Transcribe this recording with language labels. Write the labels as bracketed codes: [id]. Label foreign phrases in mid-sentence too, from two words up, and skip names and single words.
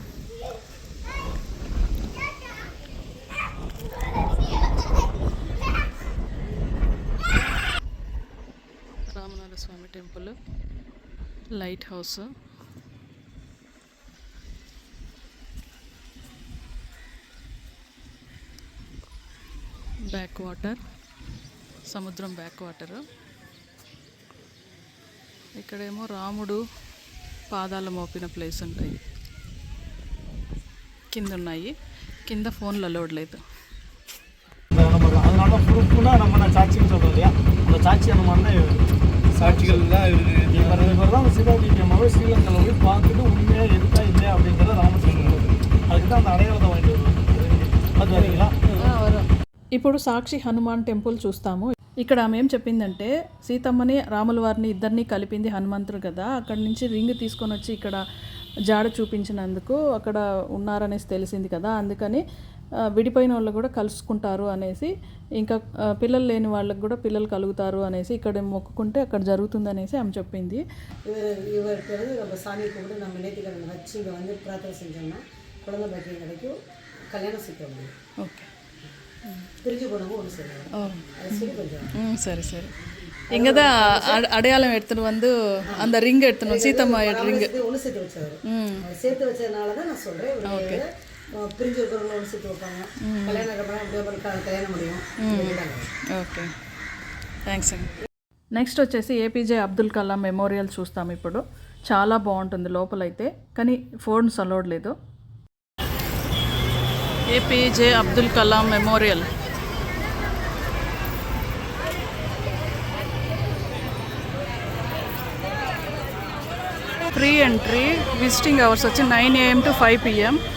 [te] రామనాథ స్వామి టెంపుల్, [en] light house, back water, [te] సముద్రం [en] back water. [te] ఇక్కడేమో రాముడు పాదాలు మోపిన ప్లేస్ ఉంటాయి, కింద ఉన్నాయి. కింద ఫోన్లు అలౌడ్ లేదు. [ta] அதனால ப்ரூஃப்னா நம்ம நான் சாட்சின்னு சொல்கிறோம் இல்லையா, அந்த சாட்சியை நம்ம வந்து சாட்சிகள் தான் இவர் தான் சிவாஜி அம்மாவை ஸ்ரீலங்காவில் போய் பார்த்துட்டு உண்மையாக இருக்கா இல்லையா அப்படிங்கிறத ராமர் சொல்லுவார். அதுக்கு தான் அந்த அடையாளத்தை வாங்கிட்டு வருவார். அது வரீங்களா? [te] ఇప్పుడు సాక్షి హనుమాన్ టెంపుల్ చూస్తాము. ఇక్కడ ఆమె ఏం చెప్పిందంటే సీతమ్మని రాముల వారిని ఇద్దరిని కలిపింది హనుమంతుడు కదా, అక్కడి నుంచి రింగ్ తీసుకొని వచ్చి ఇక్కడ జాడ చూపించినందుకు అక్కడ ఉన్నారనేసి తెలిసింది కదా, అందుకని విడిపోయిన వాళ్ళు కూడా కలుసుకుంటారు అనేసి, ఇంకా పిల్లలు లేని వాళ్ళకి కూడా పిల్లలు కలుగుతారు అనేసి ఇక్కడ మొక్కుకుంటే అక్కడ జరుగుతుంది అనేసి ఆమె చెప్పింది. [ta] இவருக்கு வந்து நம்ம சாமி கும்பிட்டு நம்ம நேர்த்திக்கடன் வச்சு இங்கே வந்து பிரார்த்தனை செஞ்சோம்னா குழந்தை பாக்கியம் கிடைக்கும், கல்யாணம் சீக்கிரம் முடியும். ஓகே, பிரிஞ்சு போனவங்க ஒன்று செய்யணும். அது சரி கொஞ்சம் சரி சரி. இங்கே தான் அடையாளம் எடுத்துகிட்டு வந்து அந்த ரிங் எடுத்துணும், சீத்தம்மா ரிங்கு ஒன்று சேர்த்து வச்சாரு. சேர்த்து வச்சதுனால தான் நான் சொல்கிறேன். ஓகே, பிரிஞ்சு இருக்கிறவங்க ஒன்று சேர்த்து வைப்பாங்க, கல்யாணம் அப்படியே கல்யாணம் முடியும். [te] ఓకే, థ్యాంక్స్ అండి. నెక్స్ట్ వచ్చేసి ఏపీజే అబ్దుల్ కలాం మెమోరియల్ చూస్తాం. ఇప్పుడు చాలా బాగుంటుంది లోపలైతే, కానీ [en] phones allowed [te] లేదు. ఏపీజే అబ్దుల్ కలాం మెమోరియల్. [en] free entry, visiting hours వచ్చి 9 AM to 5 PM.